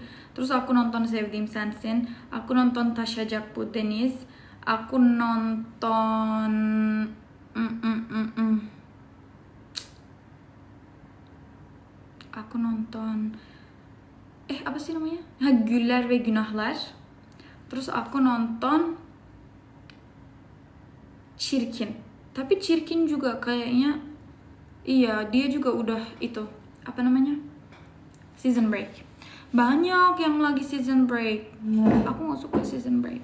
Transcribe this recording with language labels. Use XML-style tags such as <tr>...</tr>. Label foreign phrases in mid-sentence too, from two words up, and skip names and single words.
<id>Terus aku nonton Sevdim Sensin, aku nonton Taşacak Bu Deniz, aku nonton apa sih namanya? Güller ve Günahlar. Terus aku nonton Çirkin. Tapi Çirkin juga kayaknya, iya dia juga udah itu, apa namanya,</id> <en>season break.</en> <id>Banyak yang lagi</id> <en>season break.</en> <id>Aku gak suka</id> <en>season break.</en>